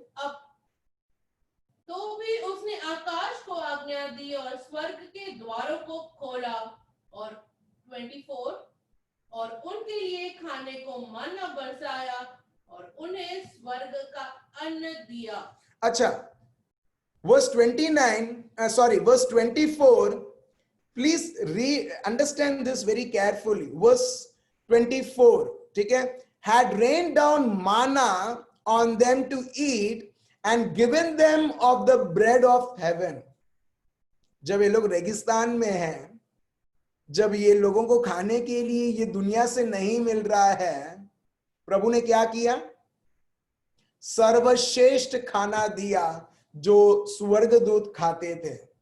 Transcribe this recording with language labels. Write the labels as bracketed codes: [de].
[hi] अब तो भी उसने आकाश को आज्ञा दी और स्वर्ग के द्वारों को खोला, और 24, और उनके लिए खाने को मन्ना बरसाया और उन्हें स्वर्ग का अन्न दिया। अच्छा, verse 24, [en] Please understand this very carefully. [hi] Verse 24, ठीक है, [en] had rained down manna on them to eat and given them of the bread of heaven। [hi] जब ये लोग रेगिस्तान में हैं, जब ये लोगों को खाने के लिए ये दुनिया से नहीं मिल रहा है, प्रभु ने क्या किया? सर्वश्रेष्ठ खाना दिया जो स्वर्गदूत खाते थे।